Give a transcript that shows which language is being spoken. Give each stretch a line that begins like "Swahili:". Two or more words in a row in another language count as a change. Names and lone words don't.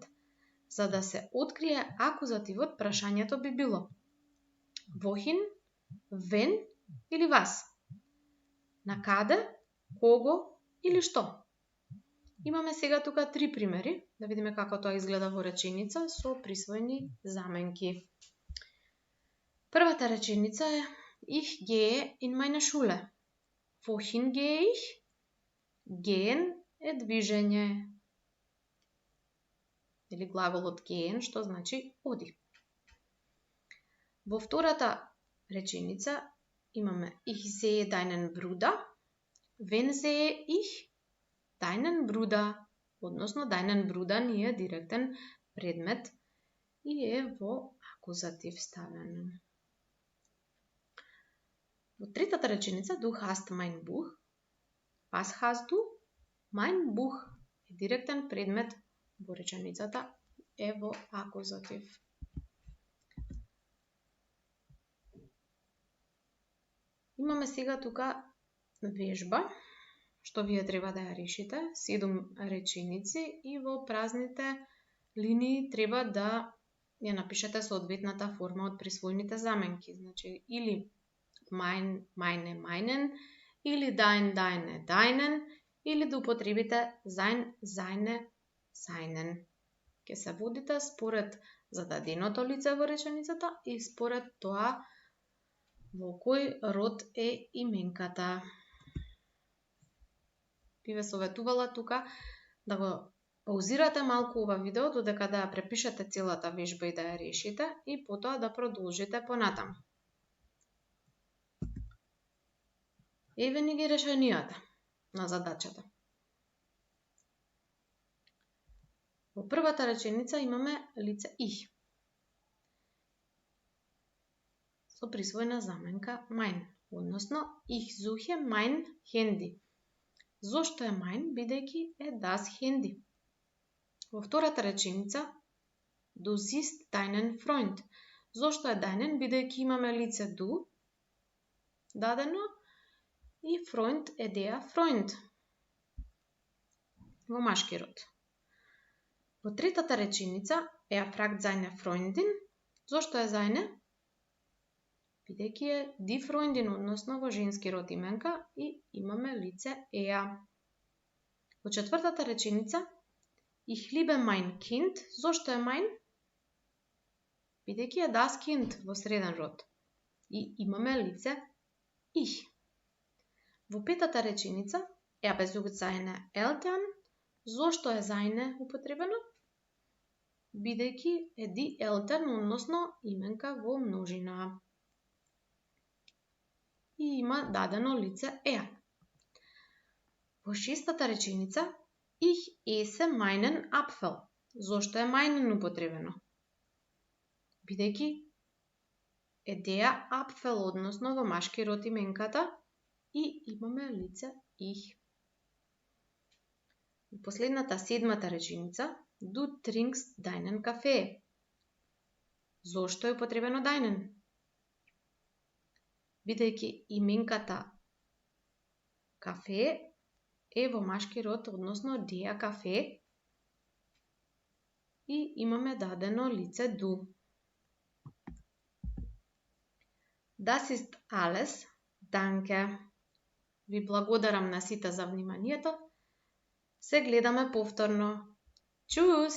Macedonian: За да се открие акузативот, прашањето би било
German: wohin, wen
Macedonian: или was? На каде, кого или што? Имаме сега тука три примери, да видиме како тоа изгледа во реченица со присвојни заменки. Првата реченица е
German: Ich gehe in meine Schule. Wohin gehe ich? Gehen
Macedonian: е движење. Или глаголот gehen, што значи оди. Во втората реченица имаме
German: ich sehe deinen Bruder, wen sehe ich? Deinen Bruder,
Macedonian: односно
German: deinen Bruder
Macedonian: ни е директен предмет и е во акузатив ставено. Во третата реченица
German: du hast mein Buch, was hast du? Mein Buch
Macedonian: е директен предмет во реченицата е во акузатив. Имаме сега тука вежба, што вие треба да ја решите, 7 реченици и во празните линии треба да ја напишете соодветната форма од присвојните заменки. Значи, или
German: mein, meine, meinen,
Macedonian: или
German: dein, deine, deinen,
Macedonian: или да употребите
German: sein, seine, seinen.
Macedonian: Ке се водите според зададеното лице во реченицата и според тоа во кој род е именката. Би ве советувала тука да го паузирате малку ова видео додека да ја препишете целата вежба и да ја решите и потоа да продолжите понатаму. Еве ни ги решенијата на задачата. Во првата реченица имаме лице ich. Со присвојна заменка mein, односно
German: ich suche mein Handy.
Macedonian: Зошто е mein, бидејќи е
German: das Handy.
Macedonian: Во втората реченица
German: du siehst deinen Freund.
Macedonian: Зошто е deinen, бидејќи имаме лице du дадено и Freund е
German: der Freund
Macedonian: во машки род. Во третата реченица
German: fragt seine Freundin.
Macedonian: Зошто е seine? Бидејќи е
German: die Freundin,
Macedonian: односно во женски род именка и имаме лице er. Во четвртата реченица
German: ich liebe mein Kind.
Macedonian: Зошто е mein? Бидејќи е
German: das Kind
Macedonian: во среден род и имаме лице ich. Во петата реченица
German: besucht seine Eltern.
Macedonian: Зошто е seine употребено? Бидејќи е
German: die Eltern,
Macedonian: односно именка во множина. И има дадено лице er. Во шестата реченица
German: ich esse meinen Apfel.
Macedonian: Зошто е meinen употребено? Бидејќи е
German: der Apfel,
Macedonian: односно во машки род именката и имаме лице ich. Во последната седмата реченица
German: du trinkst deinen Kaffee.
Macedonian: Зошто е употребено deinen? Бидејќи именката кафе е во машки род, односно
German: der Kaffee
Macedonian: и имаме дадено лице du.
German: Das ist alles. Danke.
Macedonian: Ви благодарам на сите за вниманието. Се гледаме повторно. Чус!